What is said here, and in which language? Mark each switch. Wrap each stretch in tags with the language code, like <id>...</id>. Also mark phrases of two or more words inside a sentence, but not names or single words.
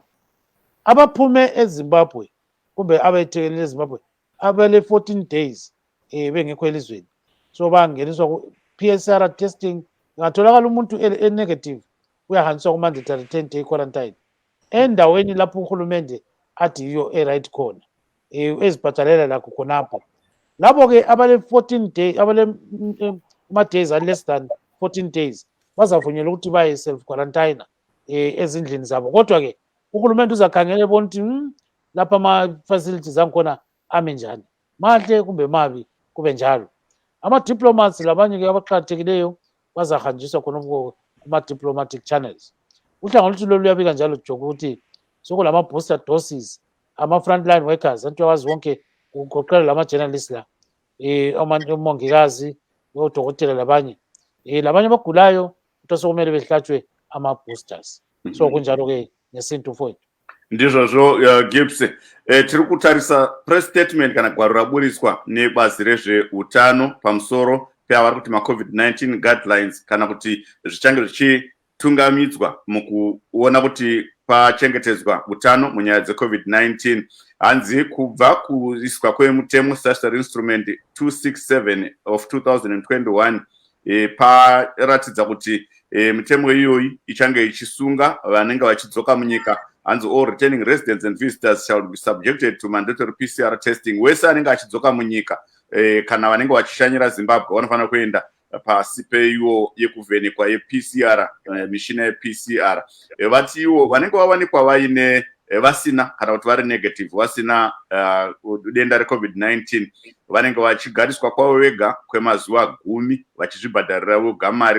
<nd>Abaphume eZimbabwe kumbe abethekelele eZimbabwe abele 14 days bengekho elizweni, so bangeniswa ku-</nd> <en>PCR testing.</en> <nd>Ngatholakala umuntu e-negative uyahanjiswa ku-</nd> <en>mandatory 10-day quarantine</en> <nd>endaweni lapho uhulumende athi yiyo e-right khona, ezibhatalela lakho khonapho. Labo-ke abale-14 days, ama-days are-</nd> <en>less than 14 days</en> <nd>bazavunyelwa ukuthi baye self-quarantine ezindlini zabo. Kodwa-ke uhulumende uzakhangela ebona ukuthi lapha ama-facilities angikhona ame njani, mahle kumbe mabi, kube njalo. Ama-diplomats labanye-ke abaqakathekileyo bazahanjiswa khonapho kuma-</nd> <en>diplomatic channels.</en> <nd>uhlangothi lolu luyabika njalo Joko ukuthi sokulama</nd> <en>booster doses</en> <nd>ama</nd> <en>frontline workers</en> <nd>antu yawazi wonke kugoqela lama journalists la omongikazi odokotela labanye labanye abagulayo ukuthi sokumele behlatshwe ama boosters so kunjalo ke ngesintu mfowethu</nd> <sn>ndizvozvo Gibbs tiri kutarisa</sn> <en>press statement</en> <sn>kana gwaro raburiswa nebazi rezveutano pamusoro peavari kuti ma-</sn> <en>COVID-19 guidelines</en> <sn>kana kuti zvichange zvichitungamidzwa mukuona kuti pachengetedzwa utano munyaya dze-COVID-19 hanzi kubva kuiswa kwemutemo</sn> <en>statutory instrument 267 of 2021</en> <sn>paratidza kuti mitemo iyoyi ichange ichisunga vanenge vachidzoka munyika hanzi</sn> <en>all returning residents and visitors shall be subjected to mandatory PCR testing.</en> <sn>Wese anenge achidzoka munyika kana vanenge vachishanyira Zimbabwe vanofanira kuenda pasi peiwo yekuvhenekwa yePCR mishina yePCR. Vati iwo vanenge vawanikwa vaine vasina kana kuti vari negative vasina denda reCovid-19 vanenge vachigariswa kwavo vega kwemazuva 10 vachizvibhadharira voga mari.</sn>